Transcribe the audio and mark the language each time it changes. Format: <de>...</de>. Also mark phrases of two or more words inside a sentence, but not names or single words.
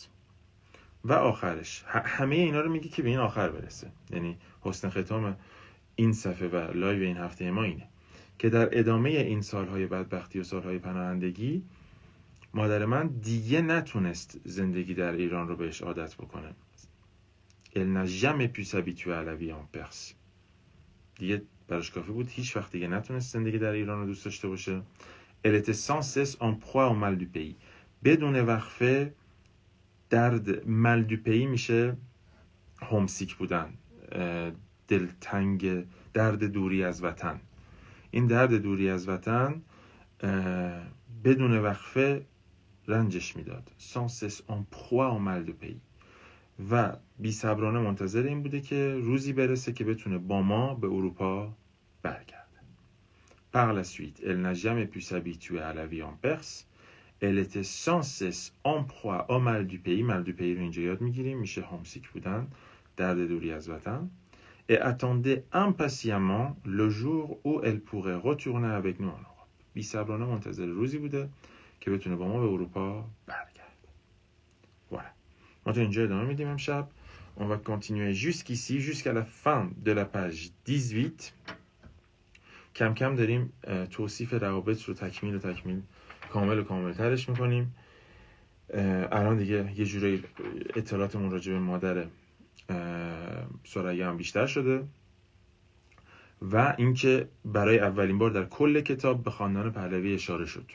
<fa>و آخرش همه اینا رو میگه که به این آخر برسه. یعنی حسن ختام این صفحه و لایو این هفته ما اینه که در ادامه این سالهای بدبختی و سالهای پناهندگی مادر من دیگه نتونست زندگی در ایران رو بهش عادت بکنه.</fa> <fr>Elle n'a jamais pu s'habituer à la vie en Perse.</fr> <fa>دیگه براش کافی بود هیچ وقت دیگه نتونست زندگی در ایران رو دوست داشته باشه.</fa> <fr>Elle était sans cesse en proie au mal du pays.</fr> <fa>بدون وقفه درد</fa> <fr>mal du pays</fr> <fa>میشه هومسیک بودن، دلتنگ، درد دوری از وطن. این درد دوری از وطن بدون وقفه رنجش میداد.</fa> <fr>sans cesse en proie au mal du pays.</fr> <fa>و بی صبرانه منتظر این بوده که روزی برسه که بتونه با ما به اروپا برگرده.</fa> <fr>Par la suite, elle n'a jamais pu s'habituer à la vie en Perse. Elle était sans cesse en proie au mal du pays. mal du pays</fr> <fa>رو اینجا یاد میگیریم میشه هومسیک بودن، درد دوری از وطن.</fa> <fr>Et attendait impatiemment le jour où elle pourrait retourner avec nous en Europe.</fr> <fa>بی صبرانه منتظر روزی بوده که بتونه با ما به اروپا برگرده.</fa> <fr>Voilà.</fr> <fa>ما تو اینجا ادامه میدیم امشب.</fa> <fr>On va continuer jusqu'ici, jusqu'à la fin de la page 18.</fr> <fa>کم کم داریم توصیف روابط رو تکمیل کامل ترش میکنیم. الان دیگه یه جوری اطلاعاتمون راجع به مادر ثریا هم بیشتر شده و اینکه برای اولین بار در کل کتاب به خاندان پهلوی اشاره شد.</fa>